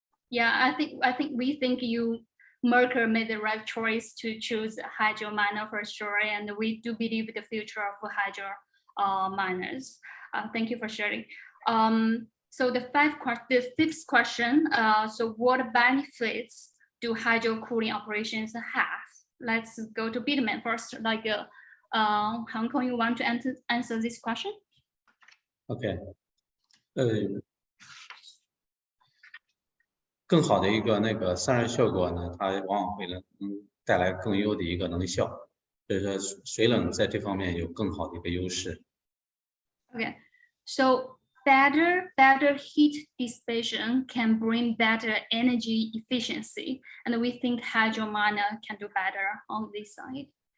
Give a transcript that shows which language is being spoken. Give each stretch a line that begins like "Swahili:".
English: Yeah, we think Merkle made the right choice to choose hydro miner for sure, and we do believe the future of hydro miners. Thank you for sharing. So the fifth question. So what benefits do hydro cooling operations have? Let's go to Bitmain first. Like Hong Kong, you want to answer this question?
Chinese: OK， 更好的一个散热效果呢，它往往会能带来更优的一个能效，所以说水冷在这方面有更好的一个优势。
English: Okay, so better heat dissipation can bring better energy efficiency, and we think hydro miner can do better on this side.